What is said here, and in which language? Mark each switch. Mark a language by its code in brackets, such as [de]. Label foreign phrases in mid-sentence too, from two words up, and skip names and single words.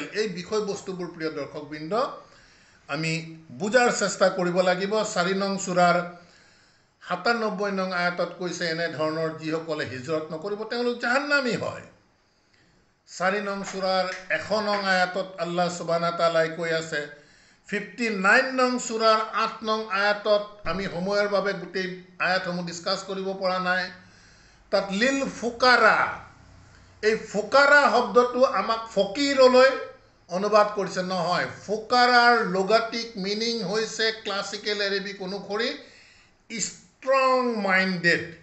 [as] এই বিষয়বস্তুবোৰ প্ৰিয় দৰ্শকবৃন্দ আমি বুজাৰ চেষ্টা কৰিব লাগিব। 4 নং সূৰাৰ 97 নং আয়াতত কৈছে, এনেধৰণৰ যিসকলে হিজৰত নকৰিব তেওঁলোক জাহান্নামী হয়। 4 নং সূৰাৰ 100 নং আয়াতত [ar] الله سبحانه وتعالى [as] কৈ আছে, 59 নং সূৰাৰ 8 নং আয়াতত, আমি সময়ৰ বাবে গোটেই আয়াতসমূহ ডিছকাছ কৰিব পৰা নাই, তাত [ar] للفقراء, [as] এই ফুকাৰা শব্দটো আমাক ফকিৰলৈ অনুবাদ কৰিছে নহয় ফুকাৰাৰ লগাটিক মিনিং হৈছে [en] classical Arabic [as] অনুসৰি [en] strong minded